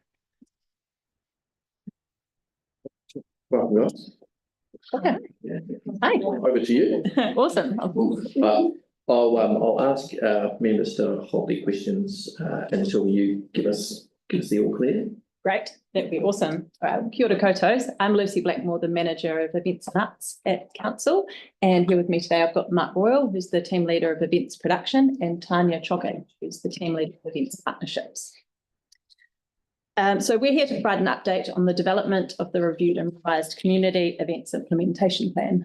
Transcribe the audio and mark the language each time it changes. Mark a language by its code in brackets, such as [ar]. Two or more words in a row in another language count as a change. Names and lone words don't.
[en] Well, guys. Okay. Yeah. Hi. Over to you. Awesome. I'll ask members to hold their questions until you give us the all clear. Great, that'd be awesome. [mi] Kia ora koutou. [en] I'm Lucy Blackmore, the manager of events and arts at council, and here with me today I've got Mark Royal, who's the team leader of events production, and Tanya Chokke, who's the team leader of events partnerships. So we're here to provide an update on the development of the reviewed and revised community events implementation plan.